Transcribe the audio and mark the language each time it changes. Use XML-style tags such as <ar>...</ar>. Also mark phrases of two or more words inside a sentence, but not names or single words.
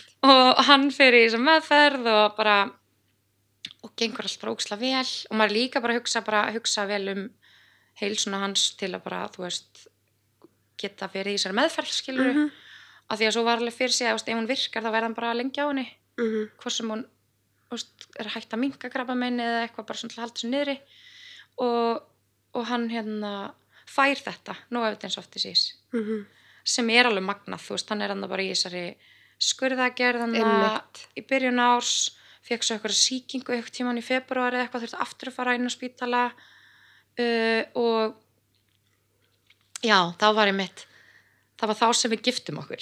<is>og hann fer í þessa meðferð og bara og gengur allt bara ógeðslega vel og maður líka bara hugsa vel um heilsuna hans til að bara, þú veist geta verið í þessari meðferð, skilur Mhm. af því að svo var alveg fyrir sig að, þú veist, ef hún virkar þá verða hann bara lengi á henni Mhm. hvort sem hún, þú veist, er hægt að minnka krabbamein eða eitthvað bara svona til að halda sér niðri og hann hérna fær þetta,</is> <en>no evidence of disease Mhm.</en> <is>sem er alveg magnað, þú veist, hann er hann bara í þessari skurðagerð hann Einmitt. í byrjun árs, fekk svo eitthvað sýkingu eitthvað tíman í febrúar eða eitthvað, þurfti aftur að fara inn á spítala og já, þá var ég mitt það var þá sem við giftum okkur</is>